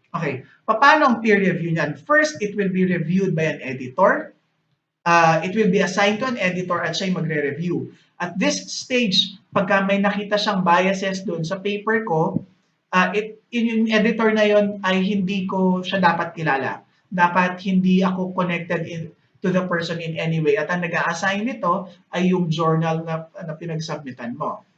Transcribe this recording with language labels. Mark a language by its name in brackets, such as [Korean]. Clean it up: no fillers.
[Filipino] Okay, paano ang peer review niyan? [English] First, it will be reviewed by an editor. It will be assigned to an editor [Filipino] at siya magre-review. [English] At this stage, [Filipino] pagka may nakita siyang biases doon sa paper ko, yung editor na yon ay hindi ko siya dapat kilala. Dapat hindi ako [English] connected to the person in any way. [Filipino] At ang nag-a-assign nito ay yung journal na pinagsubmitan mo.